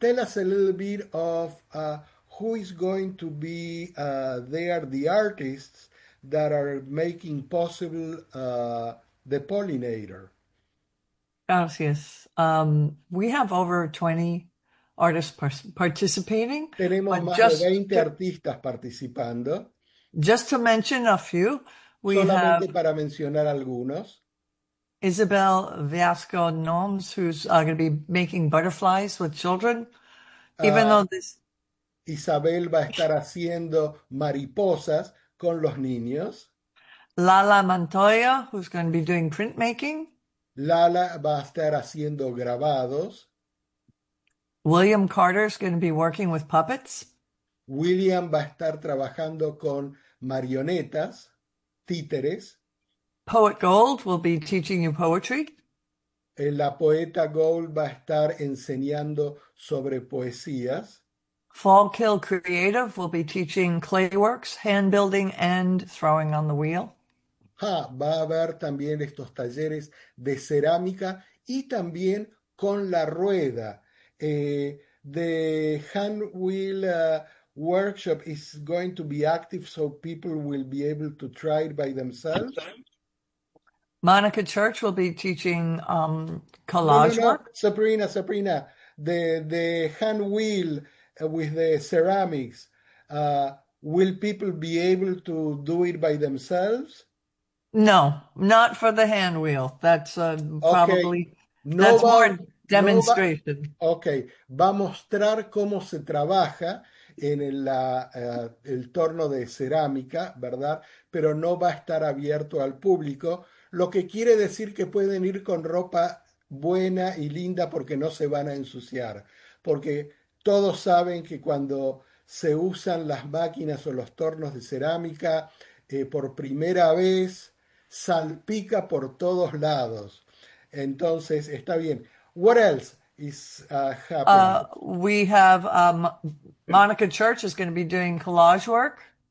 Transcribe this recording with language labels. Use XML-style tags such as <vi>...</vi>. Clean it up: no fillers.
<en>Tell us a little bit of who is going to be there, the artists that are making possible the pollinator.</en> <es>Gracias.</es> <en>We have over 20 artists participating.</en> <es>Tenemos más de 20 artistas participando.</es> <en>Just to mention a few, we</en> <es>solamente</es> <en>have</en> <es>para mencionar algunos.</es> <en>Isabel Viasco Gnomes, who's going to be making butterflies with children. Even though this</en> <es>Isabel va a estar haciendo mariposas con los niños.</es> <en>Lala Montoya, who's going to be doing printmaking.</en> <es>Lala va a estar haciendo grabados.</es> <en>William Carter is going to be working with puppets.</en> <es>William va a estar trabajando con marionetas, títeres.</es> <en>Poet Gold will be teaching you poetry.</en> <es>La poeta Gold va a estar enseñando sobre poesías.</es> <en>Fallkill Creative will be teaching clayworks, hand building, and throwing on the wheel.</en> <es>Va a haber también estos talleres de cerámica y también con la rueda.</es> <en>The hand wheel workshop is going to be active so people will be able to try it by themselves. Monica Church will be teaching collage work. Sabrina, the hand wheel with the ceramics, will people be able to do it by themselves? No, not for the hand wheel. That's probably, okay. No, that's more demonstration. No,</en> <es>okay, va a mostrar cómo se trabaja en el torno de cerámica, ¿verdad? Pero no va a estar abierto al público, lo que quiere decir que pueden ir con ropa buena y linda porque no se van a ensuciar. Porque todos saben que cuando se usan las máquinas o los tornos de cerámica por primera vez, salpica por todos lados. Entonces, está bien.</es> <en>What else is happening? We have Monica Church is going to be doing collage work.</en>